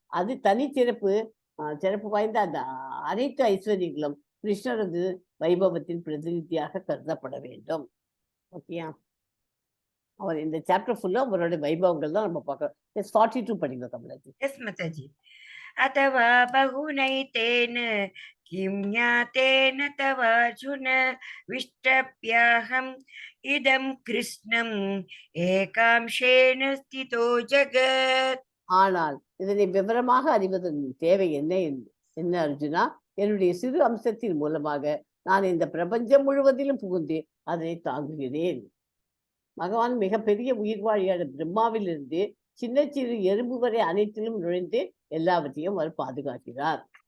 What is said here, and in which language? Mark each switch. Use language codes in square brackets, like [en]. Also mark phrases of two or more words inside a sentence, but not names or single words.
[ta] அது தனிச்சிறப்பு வாய்ந்த அந்த அனைத்து ஐஸ்வர்யங்களும் கிருஷ்ணரது வைபவத்தின் பிரதிநிதியாக கருதப்பட வேண்டும். ஓகேயா? அவர் இந்த [en] chapter full [ta] அவருடைய வைபவங்கள் தான் நம்ம பார்க்கறோம். 42 படிங்க கமலாஜி. எஸ் மாதாஜி. [sa] अथवा बहुनैतेन किं ज्ञातेन तवार्जुन विष्टप्याहम् इदं कृष्णम् एकांशेन स्थितो जगत्. [ta] ஆனால் இதனை விவரமாக அறிவதன் தேவை என்ன அர்ஜுனா? என்னுடைய சிறு அம்சத்தின் மூலமாக நான் இந்த பிரபஞ்சம் முழுவதிலும் புகுந்து அதனை தாங்குகிறேன். பகவான் மிகப்பெரிய உயிர்வாழியான பிரம்மாவிலிருந்து சின்ன சிறு எறும்பு வரை அனைத்திலும் நுழைந்து எல்லாவற்றையும் அவர் பாதுகாக்கிறார்.